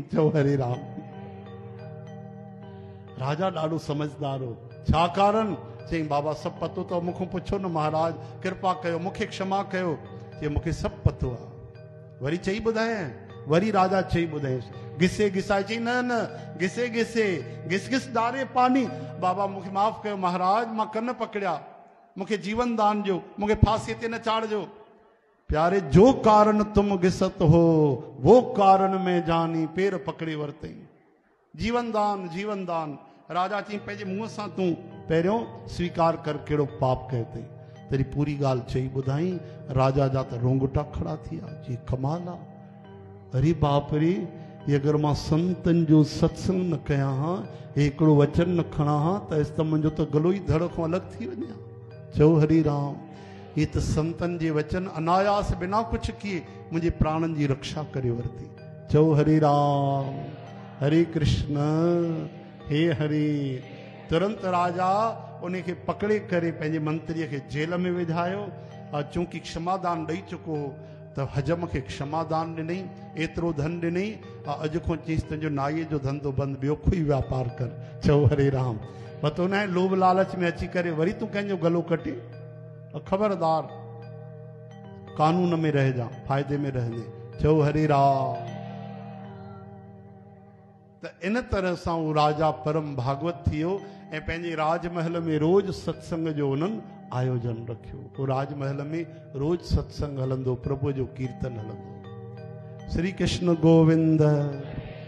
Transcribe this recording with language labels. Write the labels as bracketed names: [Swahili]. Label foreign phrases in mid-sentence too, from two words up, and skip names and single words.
[Sindhi] चओ हरे राम। राजा ॾाढो समझदार हो। छा कारण? चई बाबा सभु पतो अथव, मूंखां पुछो न महाराज, कृपा कयो, मूंखे क्षमा कयो। चई मूंखे सभु पतो आहे। वरी चई ॿुधायां। वरी राजा चई ॿुधायसि, घिसे घिसाए। चई न न, [Hindi] घिसे घिसे, घिस घिस डारे पानी। [Sindhi] बाबा मूंखे माफ़ कयो महाराज, मां कन पकड़िया, मूंखे जीवन दान ॾियो, मूंखे फांसीअ ते न चाढ़िजो। [Hindi] प्यारे, जो कारण तुम घिसत हो, वो कारण में जानी, [Sindhi] पेर पकड़े वरितई। जीवन दान, जीवन दान। राजा चई पंहिंजे मुंहं सां तूं पहिरियों स्वीकार कर कहिड़ो पाप कयो अथई। [Hindi] तेरी पूरी [Sindhi] ॻाल्हि चई ॿुधाई। राजा जा त रोंगटा खड़ा थी विया। जी कमाल आहे। [Hindi] अरे बाप रे, [Sindhi] ये अगर मां संतन जो सत्संग न कयां हां, हिकिड़ो वचन न खणा हां, त इस त मुंहिंजो त गलो ई धड़ खां अलॻि थी वञे। चओ हरि राम। ये त संतन जे वचन अनायास [Hindi] बिना कुछ किए [Sindhi] मुंहिंजे प्राणनि जी रक्षा करे वरिती। चओ हरि राम। हरे कृष्ण। हे हरि। तुरंत राजा उनखे पकड़े करे पंहिंजे मंत्रीअ खे जेल में विधायो। चूंकि क्षमादान ॾेई चुको हो, त हजम खे क्षमादान ॾिनई, एतिरो धन ॾिनई। अॼु खां चईसि तुंहिंजो नाईअ जो धंधो बंदि, ॿियो कोई वापार कर। चओ हरे राम। पतो न आहे लोभ लालच में अची करे वरी तूं कंहिंजो गलो कटे। खबरदार, कानून में रहिजा, फ़ाइदे में रहंदे। चओ हरे राम। त इन तरह सां उहो राजा परम भागवत थी वियो ऐं पंहिंजे राजमहल में रोज़ सत्संग जो उन्हनि आयोजन रखियो। पोइ राजमहल में रोज़ सत्संग हलंदो, प्रभु जो कीर्तन हलंदो। श्री कृष्ण गोविंद।